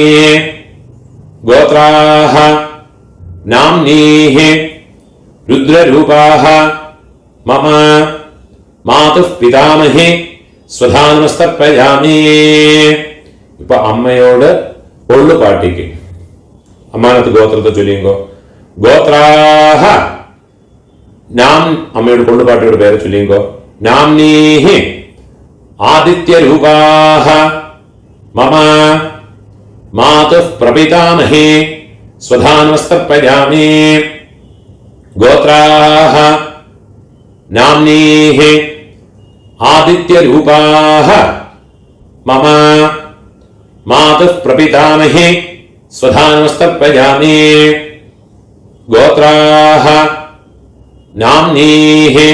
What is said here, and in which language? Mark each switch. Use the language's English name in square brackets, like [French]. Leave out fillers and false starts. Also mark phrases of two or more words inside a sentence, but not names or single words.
[Sanskrit] गोत्राह नाम्नीः रुद्ररूपाह मम मातुः पितामहि स्वधानमस्तर्पयामि. [Malayalam] ഇപ്പൊ അമ്മയോട് ഒള്ളു പാട്ടിക്ക് അമ്മാനത്ത് ഗോത്രത്തെ ചൊല്ലിയുമ്പോ [Sanskrit] गोत्राह नाम [Malayalam] അമ്മയോട് കൊള്ളുപാട്ടിയോട് പേര് ചൊല്ലിയുമ്പോ [Sanskrit] नाम्नीः आदित्यरूपाः मम मातुः प्रपितामहे स्वधानमस्तर्पयामि गोत्राः नाम्नीः आदित्यरूपाः मम मातुः प्रपितामहे स्वधानमस्तर्पयामि गोत्राः नाम्नीः